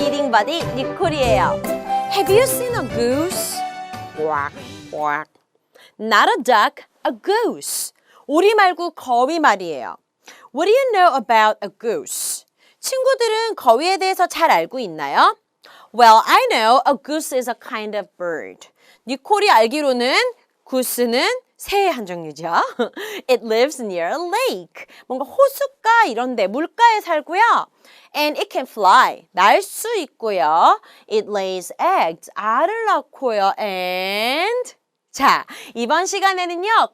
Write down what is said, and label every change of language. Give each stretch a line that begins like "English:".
Korean: everybody, 니콜이에요.
English: Have you seen a goose? Quack, quack. Not a duck, a goose.
Korean: 오리 말고 거위 말이에요.
English: What do you know about a goose?
Korean: 친구들은 거위에 대해서 잘 알고 있나요?
English: Well, I know a goose is a kind of bird.
Korean: 니콜이 알기로는 구스는 새의 한 종류죠.
English: It lives near a lake.
Korean: 뭔가 호숫가 이런 데 물가에 살고요.
English: And it can fly.
Korean: 날 수 있고요.
English: It lays eggs.
Korean: 알을 낳고요. And 자, 이번 시간에는요.